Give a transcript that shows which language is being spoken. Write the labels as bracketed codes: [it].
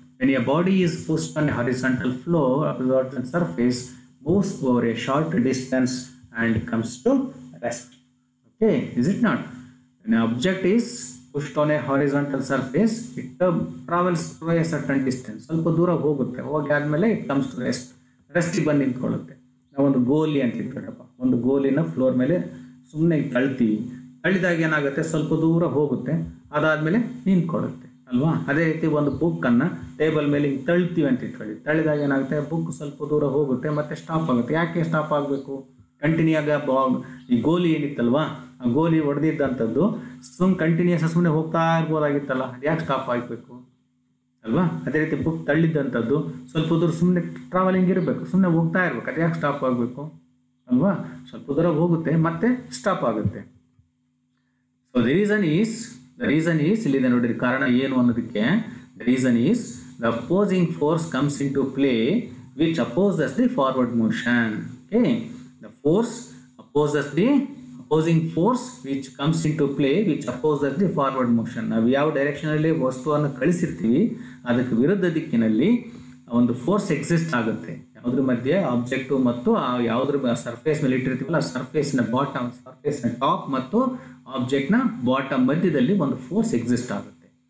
[en] When your body is pushed on a horizontal floor, horizontal surface, moves over a short distance and comes to rest. Okay, is it not? When an object is pushed on a horizontal surface, it travels through a certain distance. [kn] ಸ್ವಲ್ಪ ದೂರ ಹೋಗುತ್ತೆ, ಹೋಗಿ ಆದ್ಮೇಲೆ [en] it comes to rest. [kn] ರೆಸ್ಟಿಗೆ ಬಂದು ನಿಂತ್ಕೊಳ್ಳುತ್ತೆ. ನಾವೊಂದು ಗೋಲಿ ಅಂತ ಇಟ್ಕೊಳಪ್ಪ, ಒಂದು ಗೋಲಿನ ಫ್ಲೋರ್ ಮೇಲೆ ಸುಮ್ಮನೆ ತಳ್ತೀವಿ. ತಳ್ಳಿದಾಗ ಏನಾಗುತ್ತೆ, ಸ್ವಲ್ಪ ದೂರ ಹೋಗುತ್ತೆ, ಅದಾದ್ಮೇಲೆ ನಿಂತ್ಕೊಳ್ಳುತ್ತೆ ಅಲ್ವಾ. ಅದೇ ರೀತಿ ಒಂದು ಬುಕ್ ಅನ್ನ ಟೇಬಲ್ ಮೇಲೆ ತಳ್ತೀವಿ ಅಂತ ಇಟ್ಕೊಳ್ಳಿ. ತಳ್ಳಿದಾಗ ಏನಾಗುತ್ತೆ, ಬುಕ್ ಸ್ವಲ್ಪ ದೂರ ಹೋಗುತ್ತೆ, ಮತ್ತೆ ಸ್ಟಾಪ್ ಆಗುತ್ತೆ. ಯಾಕೆ ಸ್ಟಾಪ್ ಆಗಬೇಕು? ಕಂಟಿನ್ಯೂ ಈ ಗೋಲಿ ಏನಿತ್ತಲ್ವಾ, ಆ ಗೋಲಿ ಹೊಡೆದಿದ್ದಂಥದ್ದು ಕಂಟಿನ್ಯೂಸ್ ಸುಮ್ಮನೆ ಹೋಗ್ತಾ ಇರ್ಬೋದಾಗಿತ್ತಲ್ಲ, ಅದು ಯಾಕೆ ಸ್ಟಾಪ್ ಆಗಬೇಕು ಅಲ್ವಾ. ಅದೇ ರೀತಿ ಬುಕ್ ತಳ್ಳಿದ್ದಂಥದ್ದು ಸ್ವಲ್ಪ ದೂರ ಸುಮ್ಮನೆ ಟ್ರಾವೆಲಿಂಗ್ ಇರಬೇಕು, ಸುಮ್ಮನೆ ಹೋಗ್ತಾ ಇರ್ಬೇಕು, ಅದು ಯಾಕೆ ಸ್ಟಾಪ್ ಆಗಬೇಕು ಅಲ್ವಾ. ಸ್ವಲ್ಪ ದೂರ ಹೋಗುತ್ತೆ ಮತ್ತೆ ಸ್ಟಾಪ್ ಆಗುತ್ತೆ. [en] so the reason is [kn] ಇಲ್ಲಿದೆ ನೋಡ್ರಿ, ಕಾರಣ ಏನು ಅನ್ನೋದಕ್ಕೆ. [en] The reason is the opposing force comes into play which opposes the forward motion. [kn] Okay, [en] The force opposes the opposing force which comes into play which opposes the forward motion. [kn] ನಾವು ಯಾವ ಡೈರೆಕ್ಷನಲ್ಲಿ ವಸ್ತುವನ್ನು ಕಳಿಸಿರ್ತೀವಿ ಅದಕ್ಕೆ ವಿರುದ್ಧ ದಿಕ್ಕಿನಲ್ಲಿ ಒಂದು ಫೋರ್ಸ್ ಎಕ್ಸಿಸ್ಟ್ ಆಗುತ್ತೆ. ಯಾವುದ್ರ ಮಧ್ಯೆ ಆಬ್ಜೆಕ್ಟ್ ಮತ್ತು ಯಾವುದ್ರ ಸರ್ಫೇಸ್ ಮೇಲೆ ಇಟ್ಟಿರ್ತೀವಲ್ಲ, ಸರ್ಫೇಸ್ನ ಬಾಟಮ್, ಸರ್ಫೇಸ್ನ ಟಾಪ್ ಮತ್ತು ಆಬ್ಜೆಕ್ಟ್ನ ಬಾಟಮ್ ಮಧ್ಯದಲ್ಲಿ ಒಂದು ಫೋರ್ಸ್ ಎಕ್ಸಿಸ್ಟ್ ಆಗುತ್ತೆ.